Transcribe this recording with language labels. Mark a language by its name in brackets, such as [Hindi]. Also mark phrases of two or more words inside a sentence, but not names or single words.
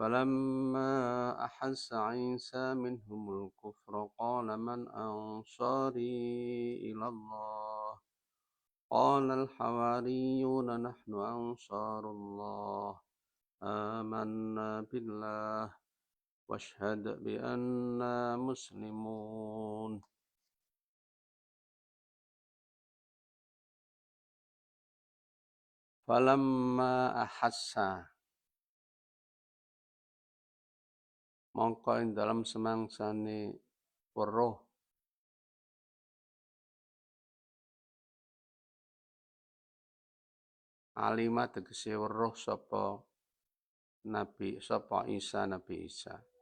[Arabic] فلما أحس عيسى منهم الكفر قال من أنصاري إلى الله قال الحواريون نحن أنصار الله آمنا بالله واشهد بأننا مسلمون. فلما أحس, [Javanese] mongko ing dalam semangsane weruh alima tegese weruh sapa Nabi Isa